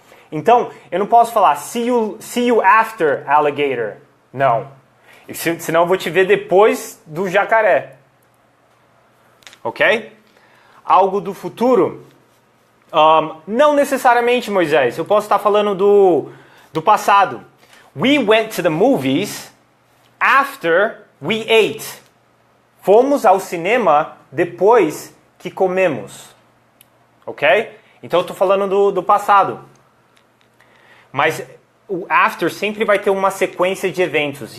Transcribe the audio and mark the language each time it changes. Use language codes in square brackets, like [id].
[pt] Então, eu não posso falar [en] see you after alligator. [pt] Não. Senão eu vou te ver depois do jacaré. Ok? Algo do futuro? Não necessariamente, Moisés. Eu posso estar falando do passado. [en] We went to the movies after we ate. [pt] Fomos ao cinema depois que comemos. Ok? Então eu estou falando do passado. Mas o after sempre vai ter uma sequência de eventos.